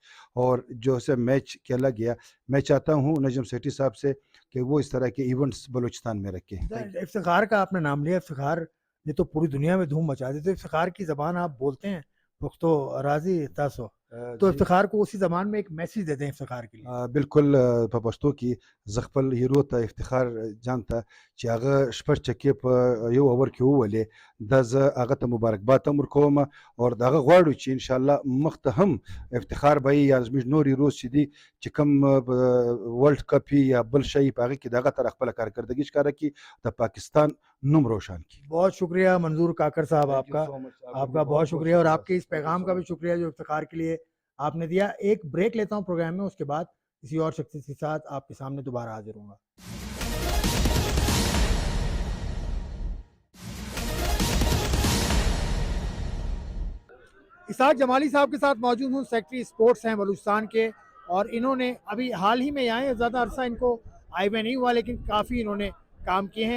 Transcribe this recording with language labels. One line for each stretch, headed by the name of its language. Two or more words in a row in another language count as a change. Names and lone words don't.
Urdu: اور جو سے میچ کھیلا گیا، میں چاہتا ہوں نجم سیٹھی صاحب سے کہ وہ اس طرح کے ایونٹس بلوچستان میں رکھیں. افتخار کا آپ نے نام لیا، افتخار نے تو پوری دنیا میں دھوم مچا دی. تو افتخار کی زبان آپ بولتے ہیں?
Pashto: پښتو راځي تاسو ته
Urdu: जी افتخار کو اسی زبان میں ایک میسج دیتے ہیں افتخار کے لیے.
Pashto: बिल्कुल په پښتو کې زه خپل هیرو ته افتخار جان ته چې هغه شپږ چکې په یو اور کې وولې دا زه هغه ته مبارکباد هم ورکوم او د هغه غواړو چې
Arabic: ان شاء الله
Pashto: مخ ته هم افتخار به وي یا زموږ نور هیروز چې دي چې کوم
English: world cup
Pashto: وي یا بل شی په هغه کې د هغه تر خپله کارکردګي ښکاره کړي د پاکستان نوم روشن کړي.
Urdu: بہت شکریہ منظور کاکڑ صاحب
English: Thank you
Urdu: आपका।
English: so much.
Urdu: आपका आपको बहुत बहुत شکریہ اور शुक्रिया। آپ کے اس
English: Thank you
Urdu: पैगाम
English: so
Urdu: کا بھی
English: much.
Urdu: شکریہ جو افتخار کے لیے آپ نے دیا۔ ایک بریک لیتا ہوں پروگرام میں، اس کے بعد کسی اور شخص کے ساتھ آپ کے سامنے دوبارہ حاضر ہوؤں گا. اسحاق جمالی صاحب کے ساتھ موجود ہوں,
English: secretary sports
Urdu: ہیں بلوچستان کے، اور انہوں نے ابھی حال ہی میں آئے ہیں، زیادہ عرصہ ان کو آئے ہوئے نہیں ہوا، لیکن کافی انہوں نے کام کیے ہیں.